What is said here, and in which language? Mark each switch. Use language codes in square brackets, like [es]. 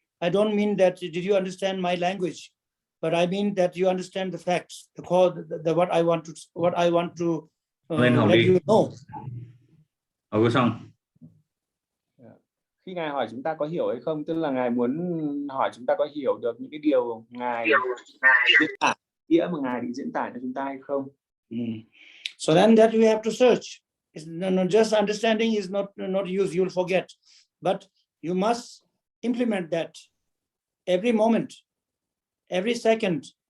[en] I don't mean that did you understand my language, but I mean that you understand the facts, what I want to let you know. [vi] Xong. Khi Ngài hỏi chúng ta có hiểu hay không, tức là Ngài muốn hỏi chúng ta có hiểu được những cái điều Ngài diễn tả, nghĩa mà Ngài định diễn tả cho chúng ta hay không. [en] So then that you have to search. Just understanding is not use, you'll forget, but you must implement that every moment, every second.